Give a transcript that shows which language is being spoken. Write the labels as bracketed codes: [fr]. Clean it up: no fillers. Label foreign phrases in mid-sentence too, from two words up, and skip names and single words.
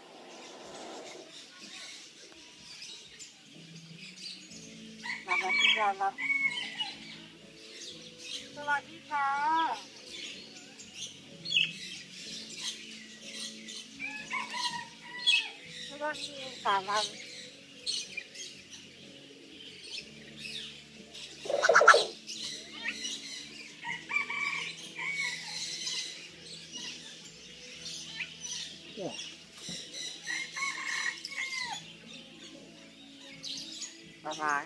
[zh] 拜拜，拜拜。 [th] สวัสดีค่ะสวัสดีค่ะวัน 哇！ [zh] 拜拜。